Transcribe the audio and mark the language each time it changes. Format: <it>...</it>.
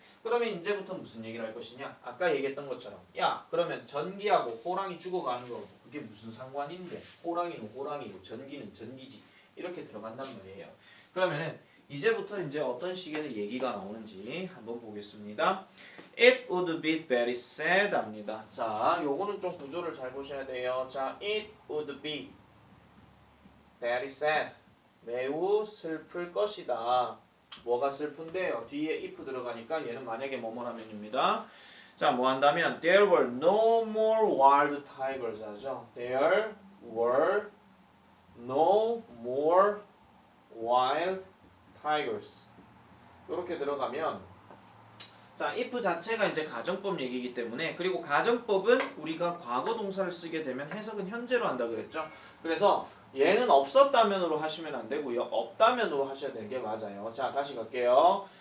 <ko>그러면 이제부터 무슨 얘기를 할 것이냐? 아까 얘기했던 것처럼 야 그러면 전기하고 호랑이 죽어가는 거 그게 무슨 상관인데 호랑이는 호랑이고 전기는 전기지 이렇게 들어간단 말이에요. 그러면은 이제부터 이제 어떤 식의 얘기가 나오는지 한번 보겠습니다.</ko> <en>It would be very sad</en> <ko>합니다. 자, 요거는 좀 구조를 잘 보셔야 돼요.</ko> <en>자, it would be very sad.</en> <ko>매우 슬플 것이다. 뭐가 슬픈데요? 뒤에 if 들어가니까 얘는 만약에 뭐뭐라면입니다. 자, 뭐 한다면</ko> <en>There were no more wild tigers</en> <ko>하죠.</ko> <en>There were no more wild tigers.</en> <ko>이렇게 들어가면 자, if 자체가 이제 가정법 얘기이기 때문에 그리고 가정법은 우리가 과거 동사를 쓰게 되면 해석은 현재로 한다 그랬죠. 그래서 얘는 없었다면으로 하시면 안 되고요. 없다면으로 하셔야 되는 게 맞아요. 자, 다시 갈게요.</ko>